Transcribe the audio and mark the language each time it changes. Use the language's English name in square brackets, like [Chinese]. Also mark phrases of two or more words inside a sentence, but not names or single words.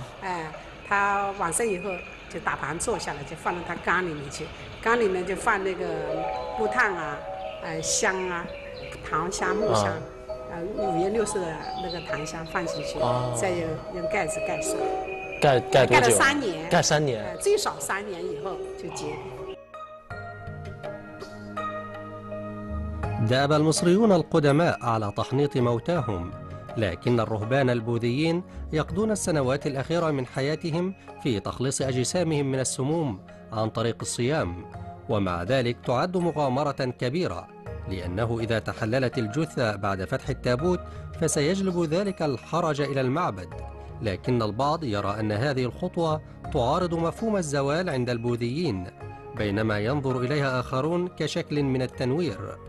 [Chinese] 哎，他往生以后就打盘坐下来，就放到他缸里面去。缸里面就放那个木炭啊、香啊、檀香、木香。5颜6色的那个檀香放进去，再用盖子盖上，盖多久？盖了3年，盖3年，最少3年以后就结。 [Arabic] دأب المصريون القدماء على تحنيط موتاهم، لكن الرهبان البوذيين يقضون السنوات الأخيرة من حياتهم في تخليص أجسامهم من السموم عن طريق الصيام، ومع ذلك تعد مغامرة كبيرة، لأنه إذا تحللت الجثة بعد فتح التابوت فسيجلب ذلك الحرج إلى المعبد، لكن البعض يرى أن هذه الخطوة تعارض مفهوم الزوال عند البوذيين، بينما ينظر إليها آخرون كشكل من التنوير.